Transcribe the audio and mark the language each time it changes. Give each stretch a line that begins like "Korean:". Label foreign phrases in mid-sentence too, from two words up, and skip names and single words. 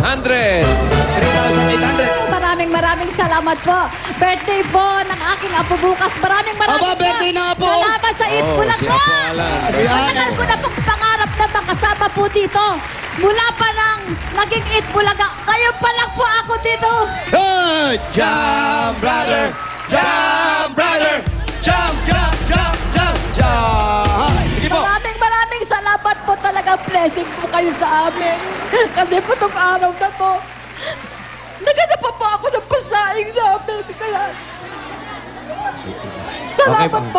Filipino: 3,800. Maraming salamat po. Birthday po ng aking apo bukas. Maraming Aba, birthday na po. Salamat sa Eat Oo, si Bulaga. Apo Alan. Matagal ko na pong pangarap na makasama po dito. Mula pa nang naging Eat Bulaga. Ngayon pa lang po ako dito.
English: Hey! Jump, brother! Jump, brother! Jump!
Filipino: Sige po. Maraming salamat po talaga. Blessing po kayo sa amin. Kasi po itong araw na to, naganap pa po ako ng pasaing namin. Kaya, salamat po.